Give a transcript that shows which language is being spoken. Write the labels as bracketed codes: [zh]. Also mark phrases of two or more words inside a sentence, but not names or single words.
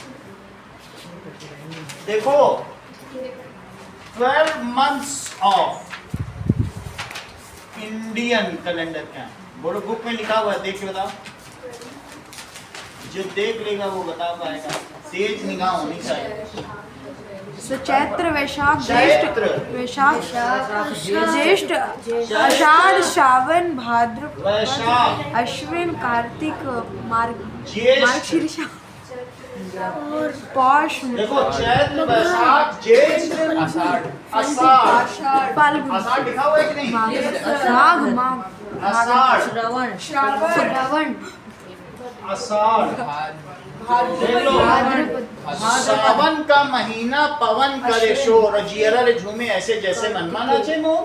[hi] देखो 12 [en] months of Indian calendar [hi] क्या है? बोलो, बुक में लिखा हुआ है, देख के बताओ। जो देख लेगा वो बता पाएगा, तेज निगाह होनी चाहिए। चैत्र वैशाख ज्येष्ठ, चैत्र वैशाख ज्येष्ठ आषाढ़ श्रावण भाद्र वैशाख अश्विन कार्तिक ज्येष्ठ। मार्गशीर्ष और पौष देखो, चैत्र वैशाख ज्येष्ठ आषाढ़। फाल्गुन आषाढ़ लिखा हुआ है कि नहीं? माघ माघ आषाढ़ श्रवण आषाढ़, देख लो, सावन का महीना पवन करे शोर, जियरा रे झूमे ऐसे जैसे मनमा नाचे मोर।